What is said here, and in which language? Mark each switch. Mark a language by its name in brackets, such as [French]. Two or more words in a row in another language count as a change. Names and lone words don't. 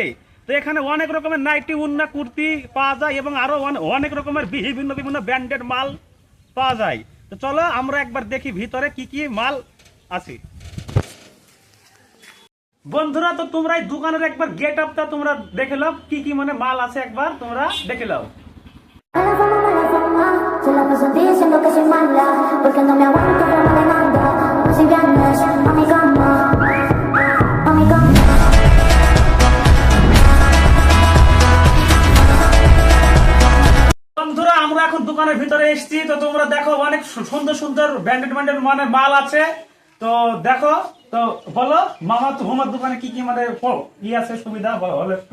[Bangla] তো এখানে অনেক রকমের নাইটি, উন্না, কুর্তি পাওয়া যায় এবং আরো অনেক রকমের বিভিন্ন বিভিন্ন ব্র্যান্ডেড মাল পাওয়া যায়। তো চলো আমরা একবার দেখি ভিতরে কি কি মাল আছে। বন্ধুরা, তো তোমরা এই দোকানের একবার গেট আপটা তোমরা দেখে নাও, কি কি মানে মাল আছে একবার তোমরা দেখে নাও। [Spanish] Se la paso diciendo que soy mala, porque no me aguanto como demanda. Si vienes a mi cama, a mi cama. [Bangla] বন্ধুরা, আমরা এখন দোকানের ভিতরে এসেছি। তো তোমরা দেখো অনেক সুন্দর সুন্দর ব্র্যান্ডেড মানে মাল আছে। তো দেখো, তো বলো মামা, তোমার দোকানে কি কি মানে ই আছে সুবিধা বলো একটু।